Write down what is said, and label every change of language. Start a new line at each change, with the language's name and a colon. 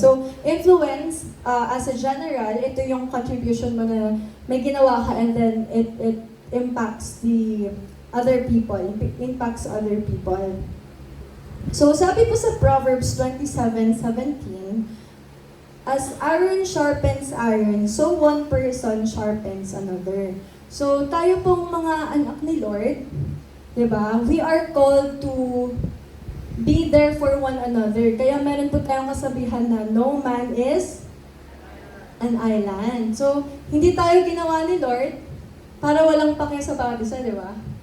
English: So, influence, as a general,
Filipino: ito yung contribution mo na may ginawa ka
English: and then it impacts the other people, impacts other people. So,
Filipino: sabi po sa
English: Proverbs 27:17, as iron sharpens iron, so one person sharpens another.
Filipino: So, tayo pong mga anak ni Lord, di ba?
English: We are called to be there for one another.
Filipino: Kaya meron po tayong kasabihan na
English: no man is an island.
Filipino: So, hindi tayo ginawa ni Lord para walang pake sa bawat isa, di ba?